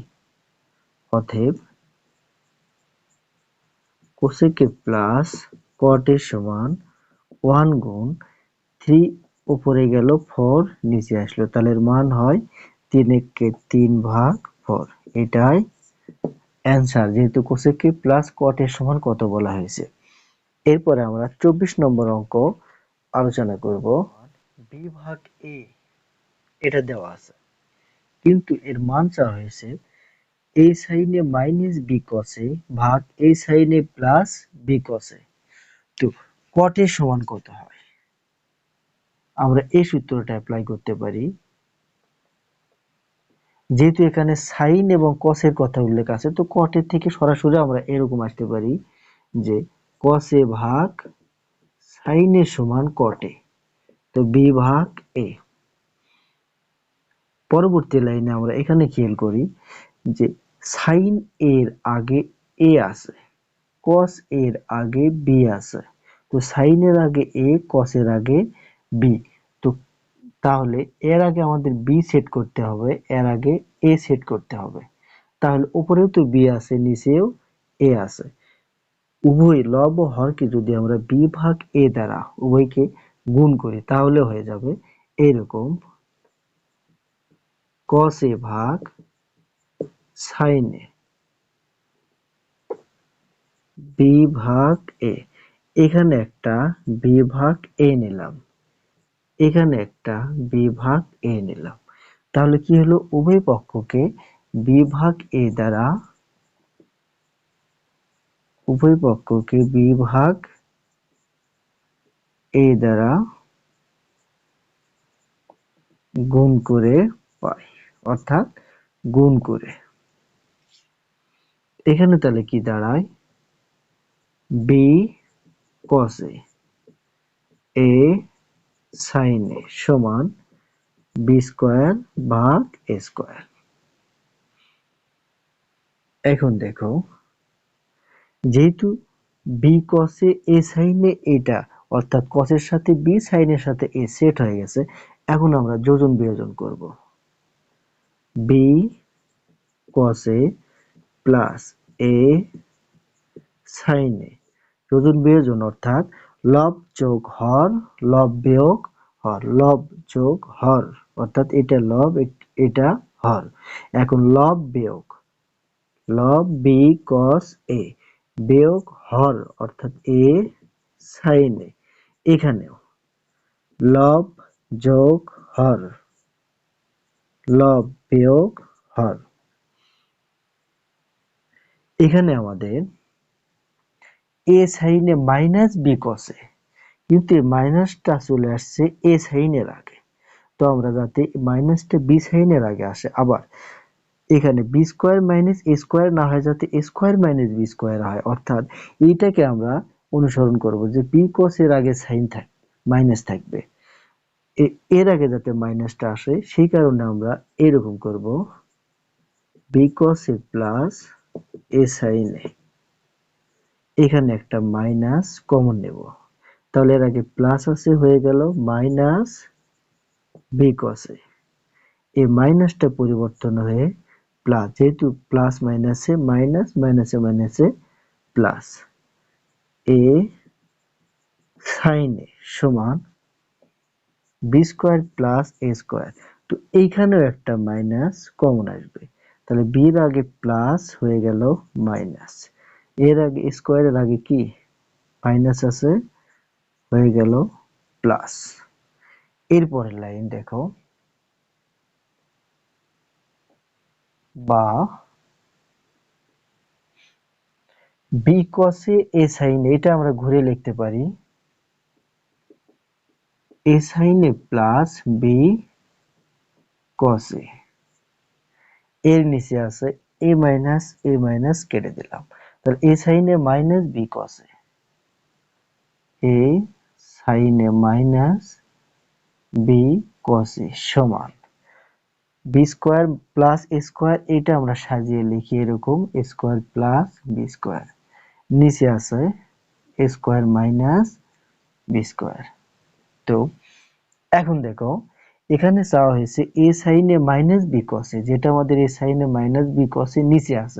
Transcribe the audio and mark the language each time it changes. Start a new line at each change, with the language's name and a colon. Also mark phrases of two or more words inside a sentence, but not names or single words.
Bangla: অতএব cosec a প্লাস cot a সমান 1 গুণ 3 উপরে গেল, 4 নিচে আসলো, তাহলে এর মান হয় 3 একে 3/4। এটাই অ্যান্সার, যেহেতু cosec a প্লাস cot a সমান কত বলা হয়েছে। এরপরে আমরা 24 নম্বর অঙ্ক আলোচনা করব। বি ভাগ এ এটা দেওয়া আছে, কিন্তু এর মান চাওয়া হয়েছে a sin a মাইনাস b cos a ভাগ a sin a প্লাস b cos a। তো cot a সমান কত হয়? আমরা এই সূত্রটা অ্যাপ্লাই করতে পারি। যেহেতু এখানে সাইন এবং cos এর কথা উল্লেখ আছে, তো cot এর থেকে সরাসরি আমরা এরকম আসতে পারি যে cos a ভাগ sin a সমান cot a। তো b ভাগ a। পরবর্তী লাইনে আমরা এখানে খেয়াল করি যে সাইন এর আগে a আছে, cos এর আগে b আছে। তো সাইন এর আগে a, cos এর আগে b। তো তাহলে এর আগে আমাদের b সেট করতে হবে, এর আগে a সেট করতে হবে। তাহলে উপরেও তো b আছে, নিচেও a আছে। উভয় লব ও হরকে যদি আমরা b ভাগ a দ্বারা উভয়কে গুণ করি, তাহলে হয়ে যাবে এরকম cos a ভাগ sin a, b ভাগ a। এখানে একটা b ভাগ a নিলাম, এখানে একটা b ভাগ a নিলাম। তাহলে কি হলো, উভয় পক্ষকে b ভাগ a দ্বারা, উভয় পক্ষকে b ভাগ a দ্বারা গুণ করে পাই, অর্থাৎ গুণ করে। এখানে তাহলে কি দাঁড়ায়, b cos a sin a সমান b স্কয়ার ভাগ a স্কয়ার। এখন দেখো, যেহেতু b cos a sin a এটা, অর্থাৎ cos এর সাথে b, sin এর সাথে a সেট হয়ে গেছে। এখন আমরা যোজন বিয়োজন করব। b cos a প্লাস a sin a, যোজন বিয়োজন অর্থাৎ লব যোগ হর, লব বিয়োগ হর, লব যোগ হর, অর্থাৎ এটা লব এটা হর। এখন লব বিয়োগ, লব b cos a বিয়োগ হর অর্থাৎ a sin a। এখানেও লব যোগ হর, লব বিয়োগ হর। এখানে আমাদের a sin a মাইনাস b cos a, কিন্তু এই মাইনাসটা চলে আসছে a sin এর আগে। তো আমরা যাতে মাইনাসটা b sin এর আগে আসে, আবার এখানে b স্কয়ার মাইনাস a স্কয়ার না হয়, যাতে a স্কয়ার মাইনাস b স্কয়ার হয়, অর্থাৎ এইটাকে আমরা অনুসরণ করব যে b cos এর আগে সাইন মাইনাস থাকবে, এর আগে যাতে মাইনাসটা আসে, সেই কারণে আমরা এরকম করব b cos a প্লাস a sin a। এখানে একটা মাইনাস কমন নেব, তাহলে এর আগে প্লাস আছে, হয়ে গেল মাইনাস b cos a। এই মাইনাসটা পরিবর্তন হয়ে প্লাস, যেহেতু প্লাস মাইনাসে মাইনাস, মাইনাসে মাইনাসে প্লাস, a sin a সমান b স্কয়ার প্লাস a স্কয়ার। তো এইখানেও একটা মাইনাস কমন আসবে, তাহলে b এর আগে প্লাস হয়ে গেল মাইনাস, এর আগে স্কয়ারের আগে কি মাইনাস আছে, হয়ে গেল প্লাস। এরপরের লাইন দেখো, বা b cos a sin a, এটা আমরা ঘুরে লিখতে পারি a sin a প্লাস b cos a। এর নিচে আছে a মাইনাস কেটে দিলাম, তাহলে a sin a মাইনাস b cos a, a sin a মাইনাস b cos a সমান b স্কয়ার প্লাস a স্কয়ার। এটা আমরা সাজিয়ে লিখি এরকম a স্কয়ার প্লাস b স্কয়ার, নিচে আছে a স্কয়ার মাইনাস বি স্কয়ার। তো এখন দেখো এখানে চাওয়া হয়েছে এ সাইনে মাইনাস বি কসে, যেটা আমাদের এ সাইনে মাইনাস বি কসে নিচে আছে।